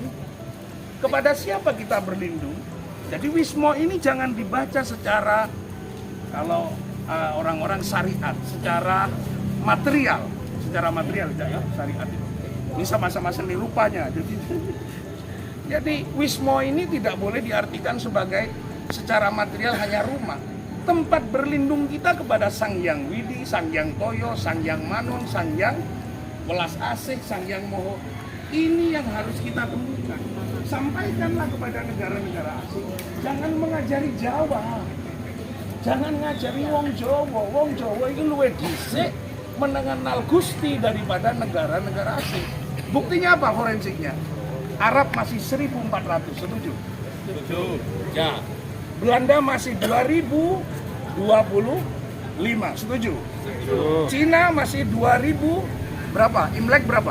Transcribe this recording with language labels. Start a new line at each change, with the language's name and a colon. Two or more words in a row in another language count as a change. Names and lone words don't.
Indonesian: Kepada siapa kita berlindung? Jadi wisma ini jangan dibaca secara, kalau orang-orang syariat, secara material tidak ya syariat itu. Ini sama-sama seni rupanya. Jadi wisma ini tidak boleh diartikan sebagai secara material hanya rumah. Tempat berlindung kita kepada Sang Hyang Widi, Sang Hyang Toyo, Sang Hyang Manon, Sang Hyang Welas Asih, Sang Hyang Moho. Ini yang harus kita temukan. Sampaikanlah kepada negara-negara asing, jangan mengajari Jawa, jangan
Javanese: ngajari wong Jawa. Wong Jawa itu luwih dhisik
Indonesian: mengenal Gusti daripada negara-negara asing. Buktinya apa forensiknya? Arab masih 1400, setuju? Setuju. Ya. Belanda masih 2025, setuju? Setuju. Cina masih 2000 berapa? Imlek berapa?